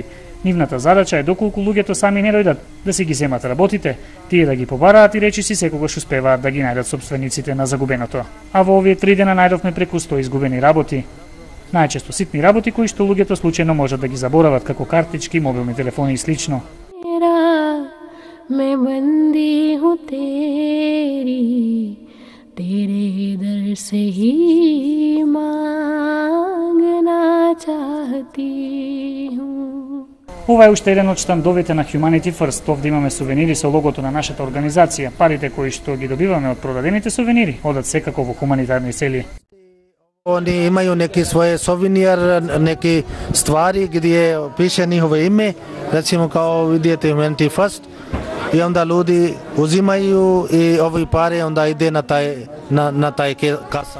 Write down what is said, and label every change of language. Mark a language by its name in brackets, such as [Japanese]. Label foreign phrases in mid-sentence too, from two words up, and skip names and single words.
[Macedonian] Нивната задача е доколку луѓето сами не дојдат да си ги земат работите, тие да ги побараат и речиси секогаш успеваат да ги најдат собствениците на загубеното. А во овие 3 дена најдовме преку 100 изгубени работи. Најчесто ситни работи кои што луѓето случајно можат да ги заборават, како картички, мобилни телефони и слично. [Hindi] मैं बंदी हूँ तेरे दर से ही मांगना चाहती हूँ. [Macedonian] Ова е уште еден од штандовите на Humanity First. Овде имаме сувенири со логото на нашата организација. Парите кои што ги добиваме од продадените сувенири одат секако во хуманитарни цели. [Serbian] Они имају неки своје сувенир, неки ствари где пише нjihovo име, рецимо као видите Humanity First, и онда луѓе узимају и [Macedonian] овој пари [Serbian] онда иде на тај каса.